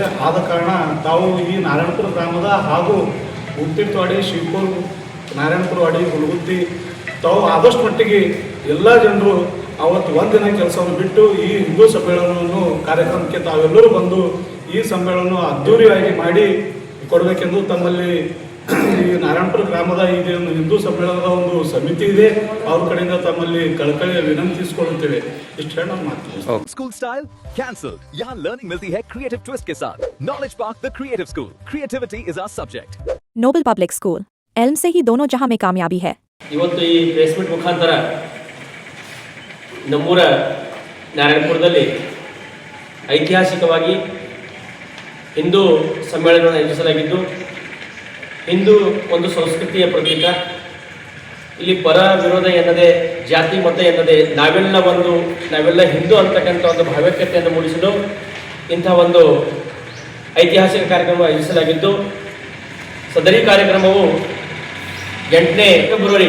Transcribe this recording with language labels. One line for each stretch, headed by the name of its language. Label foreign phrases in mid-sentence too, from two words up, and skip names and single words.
Kannada: ಆದ ಕಾರಣ ತಾವು ಈ ನಾರಾಯಣಪುರ ಗ್ರಾಮದ ಹಾಗೂ ಉತ್ತೀರ್ಥವಾಡಿ, ಶಿವಪುರ್, ನಾರಾಯಣಪುರವಾಡಿ, ಹುಲಗುತ್ತಿ ತಾವು ಆದಷ್ಟು ಮಟ್ಟಿಗೆ ಎಲ್ಲ ಜನರು ಅವತ್ತು ಒಂದಿನ ಕೆಲಸವನ್ನು ಬಿಟ್ಟು ಈ ಹಿಂದೂ ಸಮ್ಮೇಳನವನ್ನು ಕಾರ್ಯಕ್ರಮಕ್ಕೆ ತಾವೆಲ್ಲರೂ ಬಂದು ಈ ಸಮ್ಮೇಳನ ಅದ್ದೂರಿಯಾಗಿ ಮಾಡಿ ಕೊಡಬೇಕೆಂದು ತಮ್ಮಲ್ಲಿ ಈ ನಾರಾಯಣಪುರ ಗ್ರಾಮದ ಒಂದು ಹಿಂದೂ ಸಮ್ಮೇಳನದ ಒಂದು ಸಮಿತಿ ಇದೆ, ಅವ್ರ ಕಡೆಯಿಂದ ತಮ್ಮಲ್ಲಿ ಕಳಕಳಿಯ ವಿನಂತಿಸಿಕೊಳ್ಳುತ್ತೇವೆ. ಇಷ್ಟು ಹೇಳಿ ನಾನು ಮಾಡ್ತೀವಿ.
English: school style cancel.
Hindi: यहाँ लर्निंग मिलती है
English: creative twist
Hindi: के साथ। नॉलेज पार्क द क्रिएटिव स्कूल।
English: creativity is our subject.
Hindi: नोबल पब्लिक स्कूल एल्म से ही दोनों जहां में कामयाबी है।
Kannada: ಇವತ್ತು ಈ
English: press meet
Kannada: ಮುಖಾಂತರ ನಮ್ಮೂರ ನಾರಾಯಣಪುರದಲ್ಲಿ ಐತಿಹಾಸಿಕವಾಗಿ ಹಿಂದೂ ಸಮ್ಮೇಳನವನ್ನು ಆಯೋಜಿಸಲಾಗಿದ್ದು, ಹಿಂದೂ ಒಂದು ಸಂಸ್ಕೃತಿಯ ಪ್ರತೀಕ. ಇಲ್ಲಿ ಪರ ವಿರೋಧ ಎನ್ನದೆ, ಜಾತಿ ಮತ ಎನ್ನದೆ ನಾವೆಲ್ಲ ಹಿಂದೂ ಅಂತಕ್ಕಂಥ ಒಂದು ಭಾವೈಕ್ಯತೆಯನ್ನು ಮೂಡಿಸಲು ಇಂಥ ಒಂದು ಐತಿಹಾಸಿಕ ಕಾರ್ಯಕ್ರಮ ಆಯೋಜಿಸಲಾಗಿದ್ದು, ಸದರಿ ಕಾರ್ಯಕ್ರಮವು 8ನೇ ಫೆಬ್ರವರಿ